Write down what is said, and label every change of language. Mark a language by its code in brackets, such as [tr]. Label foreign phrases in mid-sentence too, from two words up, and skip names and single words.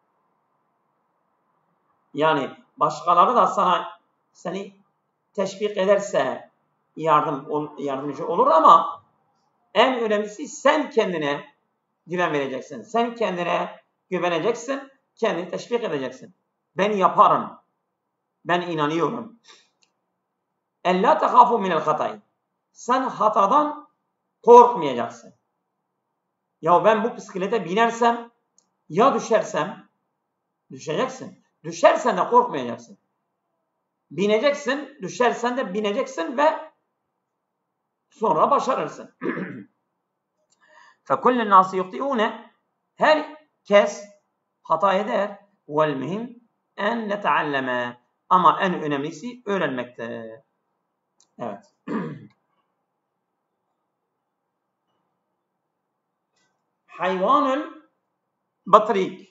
[tr] Yani başkaları da seni teşvik ederse yardımcı olur ama en önemlisi sen kendine güven vereceksin. Sen kendine güveneceksin, kendini teşvik edeceksin. Ben yaparım. Ben inanıyorum. [ar] اَلَّا تَخَافُوا مِنَ الْخَطَيِ. [tr] Sen hatadan korkmayacaksın. Ya ben bu bisiklete binersem, ya düşersem, düşeceksin. Düşersen de korkmayacaksın. Bineceksin, düşersen de bineceksin ve sonra başarırsın. [ar] فَكُلِّ النَّاسِ يُخْطِئُونَ. [tr] Herkes hata eder. [ar] وَالْمُهِمْ en نَتَعَلَّمَ. [tr] Ama en önemlisi öğrenmektir. [ar] Evet. حيوان البطريق.